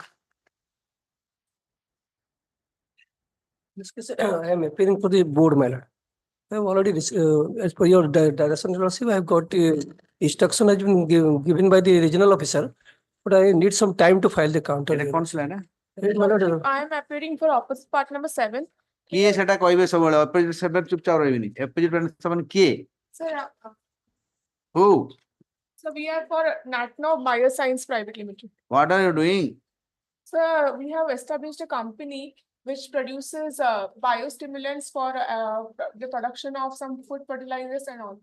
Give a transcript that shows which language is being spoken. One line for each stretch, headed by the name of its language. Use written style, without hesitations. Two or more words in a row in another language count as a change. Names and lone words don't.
English: This case, I am appearing for the board, my lord. I have already, as per your direction, Lordship, I have got instruction has been given by the regional officer, but I need some time to file the counter. My lord, I am appearing for opposite part number 7.
Odia: କିଏ ସେଟା କହିବେ ସବୁବେଳେ ଅପୋଜିଟ୍ ସେବେ ଚୁପଚାପ ରହିବେନି ଅପୋଜିଟ୍ ସେମାନେ କିଏ
English: Sir, who so we are for Natno Bioscience Private Limited. what are you doing Sir, we have established a company which produces biostimulants for the production of some food fertilizers and all.